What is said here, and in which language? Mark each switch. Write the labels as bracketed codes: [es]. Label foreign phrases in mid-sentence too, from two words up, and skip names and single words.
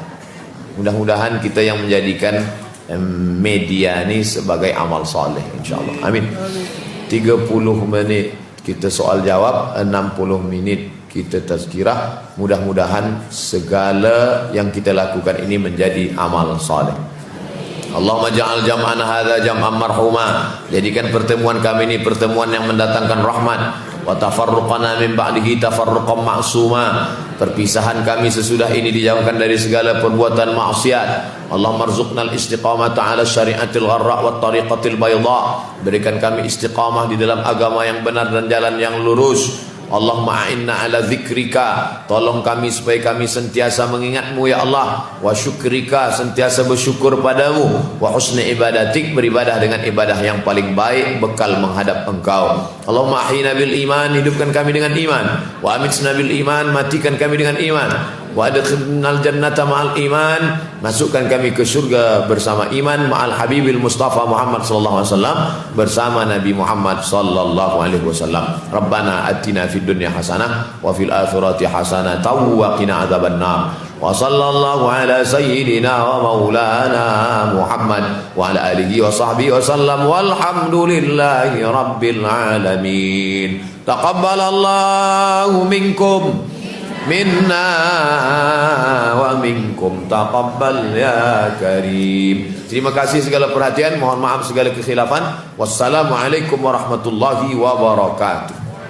[ms] Mudah-mudahan kita yang menjadikan media ni sebagai amal soleh, insyaAllah. Amin. 30 menit kita soal jawab, 60 minit kita tazkirah. Mudah-mudahan segala yang kita lakukan ini menjadi amal soleh. [ar] اللهم اجعل جمعنا هذا جمعا مرحوما. [ms] Jadikan pertemuan kami ini pertemuan yang mendatangkan rahmat. [ar] وتفرقنا من بعده تفرقا معصوما. [ms] Perpisahan kami sesudah ini dijauhkan dari segala perbuatan maksiat. [ar] اللهم ارزقنا الاستقامة على الشريعة الغراء والطريقة البيضاء. [ms] Berikan kami istiqamah di dalam agama yang benar dan jalan yang lurus. [ar] اللهم أعنا على ذكرك. [ms] Tolong kami supaya kami sentiasa mengingatmu [ar] يا الله. وشكرك, [ms] sentiasa bersyukur padamu. [ar] وحسن عبادتك, [ms] beribadah dengan ibadah yang paling baik, bekal menghadap engkau. [ar] اللهم أحينا بالإيمان, [ms] hidupkan kami dengan iman. [ar] وأمتنا بالإيمان, [ms] matikan kami dengan iman. [ar] وأدخلنا الجنة مع الإيمان, [ms] masukkan kami ke surga bersama iman. [ar] مع الحبيب المصطفى محمد صلى الله عليه وسلم, [ms] bersama Nabi Muhammad [ar] صلى الله عليه وسلم. ربنا آتنا في الدنيا حسنة وفي الآخرة حسنة وقنا عذاب النار. وصلى الله على سيدنا ومولانا محمد وعلى آله وصحبه وسلم. والحمد لله رب العالمين. تقبل الله منكم منا ومنكم تقبل يا كريم. [ms] Terima kasih segala perhatian, mohon maaf segala kekhilafan. [ar] والسلام عليكم ورحمة الله وبركاته.